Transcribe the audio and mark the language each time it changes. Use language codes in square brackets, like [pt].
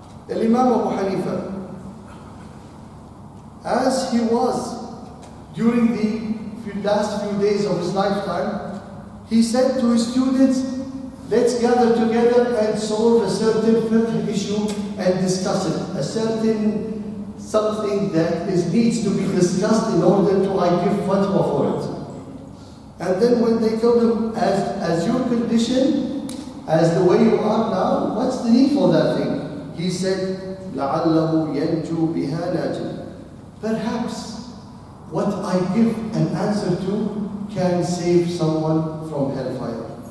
[en] Imam Abu Hanifa, as he was during the last few days of his lifetime, he said to his students, let's gather together and solve a certain fiqh issue and discuss it. A certain something that needs to be discussed in order to give fatwa for it. And then when they told him, as your condition, as the way you are now, what's the need for that thing? He said, [ar] لَعَلَّهُ يَنْجُو بِهَا نَاجٍ. [en] Perhaps what I give an answer to can save someone from hellfire.